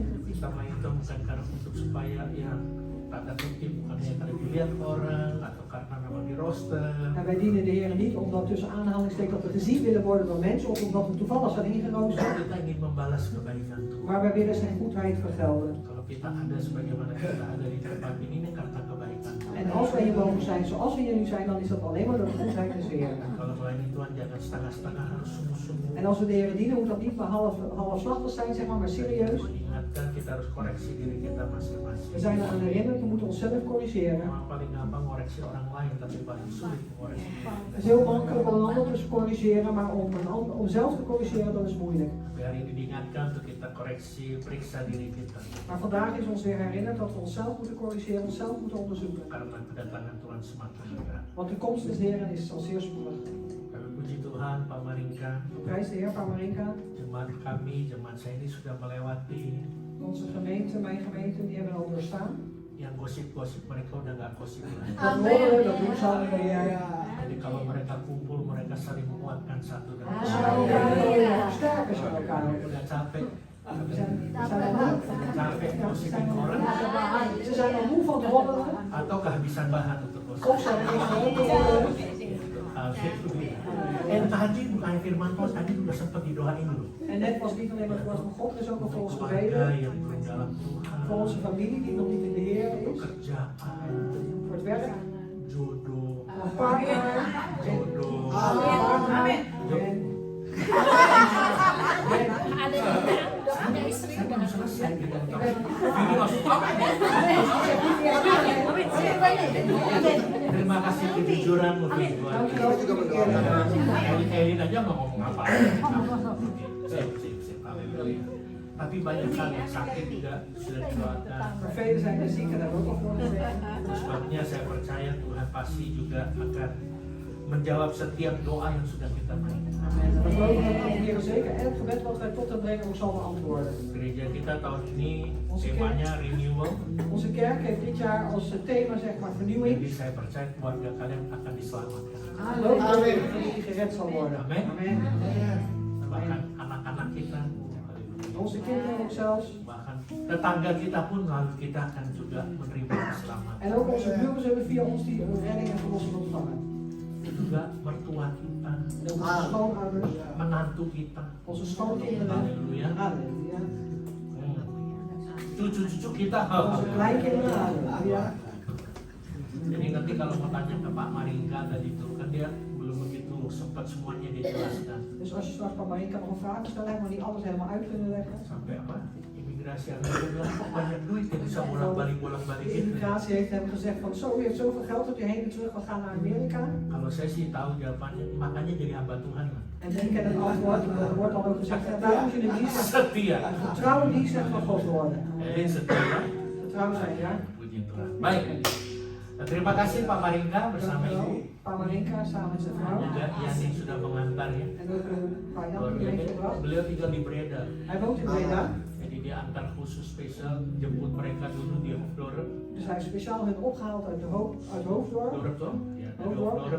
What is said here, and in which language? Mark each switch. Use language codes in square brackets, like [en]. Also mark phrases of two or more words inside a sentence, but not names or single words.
[id] Kita melayani Tuhan bukan karena untuk supaya ya tanda kutip bukan hanya karena dilihat orang atau karena memang di roster. [nl] En wij dienen de Heer niet omdat tussen aanhalingstekens dat we gezien willen worden door mensen of omdat we toevallig zijn ingeroosterd. [id] Kita ingin membalas kebaikan Tuhan. [nl] Maar wij willen zijn goedheid vergelden. [id] Kalau kita ada sebagaimana kita ada di tempat ini karena kebaikan. [nl] En als wij hier mogen zijn zoals we hier nu zijn, dan is dat alleen maar door de goedheid des Heer. [id] Kalau melayani Tuhan jangan setengah-setengah, harus sungguh-sungguh. [nl] En als we de Heer dienen, moet dat niet maar halfslachtig zijn, zeg maar serieus. [id] Ingatkan kita harus koreksi diri kita masing-masing. [nl] We zijn eraan herinnerd, we moeten onszelf corrigeren. [id] Memang paling gampang koreksi orang lain, tapi paling sulit koreksi. [nl] Het is heel makkelijk om een ander te corrigeren, maar om zelf te corrigeren, dat is moeilijk. [id] Tapi hari ini diingatkan untuk kita koreksi, periksa diri kita. [nl] Maar vandaag is ons weer herinnerd dat we onszelf moeten corrigeren, onszelf moeten onderzoeken. [id] Karena kedatangan Tuhan semakin dekat. [nl] Want de komst des Heeren is al zeer spoedig. [id] Kami puji Tuhan, Pak Maringka, [nl] Prijs de Heer, Pamarinka. [id] jemaat kami, jemaat saya ini sudah melewati [nl] Onze gemeente, mijn gemeente, die hebben al doorstaan. [id] yang gosip-gosip, mereka udah gak gosip lagi. [nl] Dat horen we, dat doen ze al weer. [id] Jadi kalau mereka kumpul, mereka saling menguatkan satu dan [nl] Ze [id] lain. [nl] zijn versterken ze elkaar. [id] Udah capek, [nl] We zijn al moe. [id] capek gosipin orang, [nl] Ze zijn al moe van het roddelen. [id] atau kehabisan bahan untuk [nl] Of [id] gosip. [nl] ze hebben niks meer te roddelen. [id] En tadi bukan firman Tuhan, tadi udah sempat didoain dulu. [nl] En net was niet alleen maar het woord van God, er is ook nog voor ons [id] Keluarga [nl] gebeden. [id] yang belum dalam [nl] Voor [id] Tuhan, [nl] onze familie die nog niet in de Heer is. [id] pekerjaan, [nl] Voor het werk. [id] jodoh, [nl] Een partner. [id] jodoh. Amen. Ada istri Belum selesai gitu. Ini masuk apa? Terima kasih kejujuranmu, Vin. Elin aja mau ngomong apa? Sip. Haleluya. Tapi banyak hal yang sakit juga sudah didoakan. [nl] Maar velen zijn er ziek en daar ook al voor gezegd. [id] Sebabnya saya percaya Tuhan pasti juga akan menjawab setiap doa yang sudah kita berikan. Amen. [nl] We geloven dat de Heer zeker elk gebed wat wij tot hem brengen ook zal beantwoorden. [id] Gereja kita tahun ini temanya renewal. [nl] Onze kerk heeft dit jaar als thema zeg maar vernieuwing. [id] Jadi saya percaya keluarga kalian akan diselamatkan. [nl] Geloof dat die gered zal worden. Amen. Amen. [id] Bahkan anak-anak kita, [nl] Onze kinderen ook zelfs. [id] bahkan tetangga kita pun lalu kita akan juga menerima keselamatan. [nl] En ook onze buren zullen via ons die redding en verlossing ontvangen. [id] begitu juga mertua kita, [nl] En onze schoonouders, [id] menantu kita. [nl] onze schoonkinderen. [id] Haleluya. [nl] Halleluja. [id] Cucu-cucu kita. [nl] Onze kleinkinderen. Halleluja. [id] Jadi nanti kalau mau tanya ke Pak Maringka tadi itu kan dia belum begitu sempat semuanya dijelaskan. [nl] Dus als je straks Pak Marinka nog een vraag stelt, hebben we niet alles helemaal uit kunnen leggen. [id] Sampai apa? Imigrasi Amerika bilang kok banyak duit ya bisa bolak-balik [nl] De immigratie heeft hem gezegd van zo, u heeft zoveel geld dat u heen en terug wil gaan naar Amerika. [id] Kalau saya sih tahu jawabannya, makanya jadi hamba Tuhan. [nl] En ik ken het antwoord, er wordt dan ook gezegd, daarom moet je de dienst, [id] Setia. [nl] getrouwe dienstknecht van God worden. [id] Setia. [nl] Getrouw zijn, ja. [id] Puji Tuhan. Baik. Terima kasih Pak Maringka bersama Ibu. [nl] Pak Marinka samen met zijn vrouw. [id] Juga Ian yang sudah mengantar ya. [nl] En ook Pak Jan [id] Luar [nl] die [id] biasa. [nl] meegebracht. [id] Beliau tinggal di Breda. [nl] Hij woont in Breda. [id] Jadi dia antar khusus spesial jemput mereka dulu di Hoofddorp. [nl] Dus hij is speciaal hen opgehaald uit Hoofddorp. [id] Dorp toh? Ya, dari Hoofddorp, Hoofddorp